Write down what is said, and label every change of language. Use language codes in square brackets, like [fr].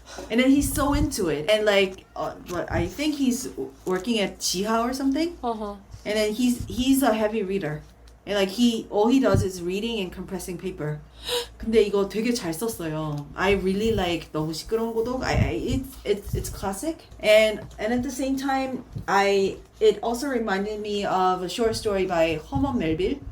[en] And then he's so into it, and like, I think he's working at Jiha or something. And then he's a heavy reader. And like all he does is reading and compressing paper. [ko] 근데 이거 되게 잘 썼어요. [en] I really like 너무 시끄러운 고독. It's classic. And at the same time, it also reminded me of a short story by 허먼 멜빌.